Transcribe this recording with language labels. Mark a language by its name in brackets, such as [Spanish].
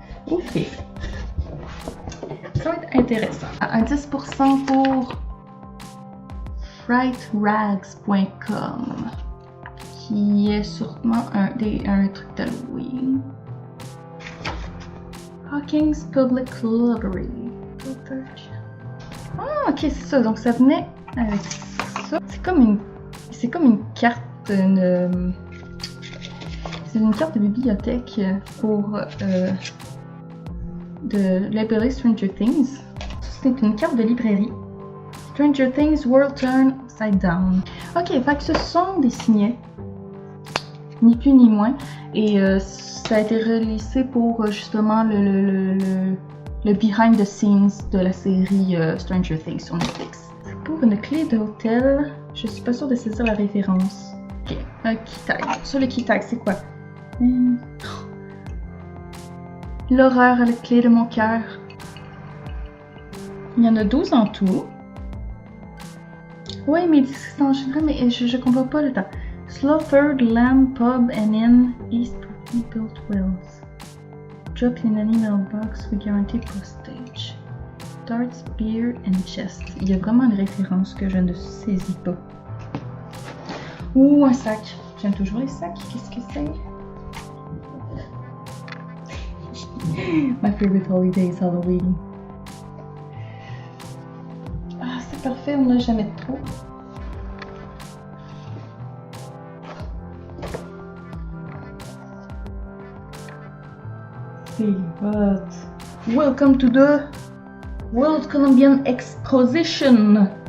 [French] Ok. Ça va être intéressant. Un 10% pour frightrags.com, qui est sûrement un truc d'Halloween. [English] Hawkins Public Library. [French] Ah, ok, c'est ça. Donc ça venait avec ça. C'est comme une carte, c'est une carte de bibliothèque pour de librairie Stranger Things. C'est une carte de librairie. Stranger Things World Turn Upside Down. Ok, fait que ce sont des signets, ni plus ni moins, et ça a été releasé pour justement le behind the scenes de la série Stranger Things sur Netflix. C'est pour une clé d'hôtel. Je suis pas sûre de saisir la référence. Ok, un key tag. Sur le key tag, c'est quoi? L'horreur à la clé de mon cœur. Il y en a 12 en tout. Ouais, mais c'est en général, mais je comprends pas le temps. [English] Slaughtered Lamb Pub and Inn, East Rebuilt Wells. Drop in an email box, we guarantee postage. Darts, beer and chest. [French] Il y a vraiment une référence que je ne saisis pas. Ouh, un sac. J'aime toujours les sacs. Qu'est-ce que c'est? [English] My favorite holiday is Halloween. [French] Ah, c'est parfait, on n'a jamais de trop. C'est hot. [English] Welcome to the World Columbian Exposition.